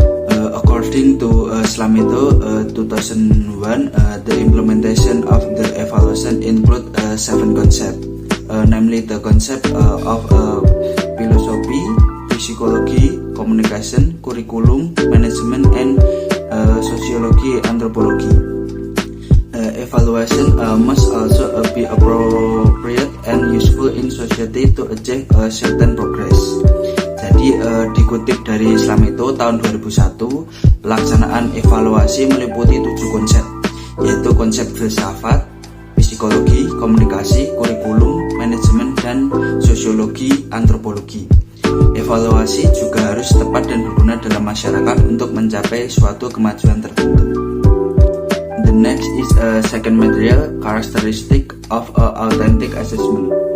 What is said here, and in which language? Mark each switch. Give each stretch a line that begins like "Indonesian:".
English: According to Slameto 2001, the implementation of the evaluation include 7 concepts, namely the concept of philosophy, psychology, communication, curriculum, management, and sociology, anthropology. Evaluation must also be appropriate and useful in society to achieve certain progress.
Indonesian: Jadi dikutip dari Slameto tahun 2001, pelaksanaan evaluasi meliputi 7 konsep, yaitu konsep filsafat, psikologi, komunikasi, kurikulum, manajemen, dan sosiologi, antropologi. Evaluasi juga harus tepat dan berguna dalam masyarakat untuk mencapai suatu kemajuan tertentu.
English: The next is second material, characteristic of authentic assessment.